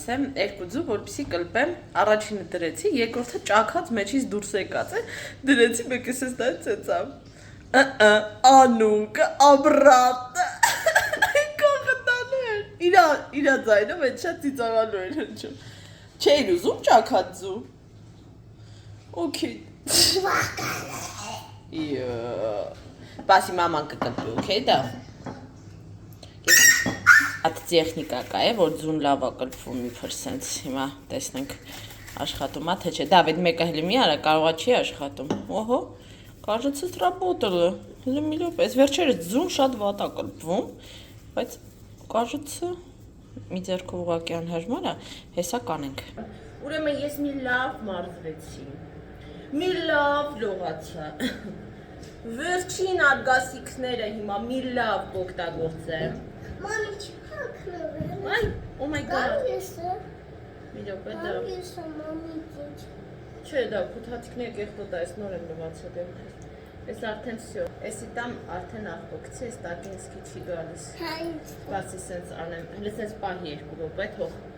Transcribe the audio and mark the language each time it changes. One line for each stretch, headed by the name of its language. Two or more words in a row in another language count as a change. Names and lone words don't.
Armenian: եմ, երկու ձու, որպեսզի կլպեմ, առաջինը դրեցի, երկրորդը ճաքած մեջից դուրս եկած է, դրեցի, մեկը էս դա ծեծամ։ Անունկը, աբրատը, կողը տալու էր, իրա ձայնով այդ շատ ծիծաղալու էր հնչում։ Չէիր ուզում ճաքած ձու։ Okay։ Պասի մաման կկլպի, okay դա։ Այդ տեխնիկա կա է, որ ձուն լավ է կլպվում իբր սենց, հիմա տեսնենք աշխատում է, թե չէ, Դավիթ մեկը հլի մի արա, կարողա չի աշխատում, օհո,
Russian: кажется сработало,
Armenian: հլի մի լոպ, այս վերջերս ձուն շատ վատ է կլպվում, բայց кажется մի ձեռքով ուղղակի անհարմար է, հեսա կանենք։ Ուրեմն ես մի լավ մարզվեցի, մի լավ լողացա, վերջին արգասիքները հիմա մի լավ կօգտագործեմ։ Մամի չփակնով։ Այ,
English: oh my god։
Armenian: Մի րոպե դա։ Չէ, դա փութացիկները կեղտոտ է, այս նոր եմ լվացել դեմքս։ Այս արդեն всё։ Էսի տամ արդեն աղբոքցի, այս տակինսկի չի գալիս։ Բացի սենց անեմ, հենց սենց պահի 2 րոպե թող։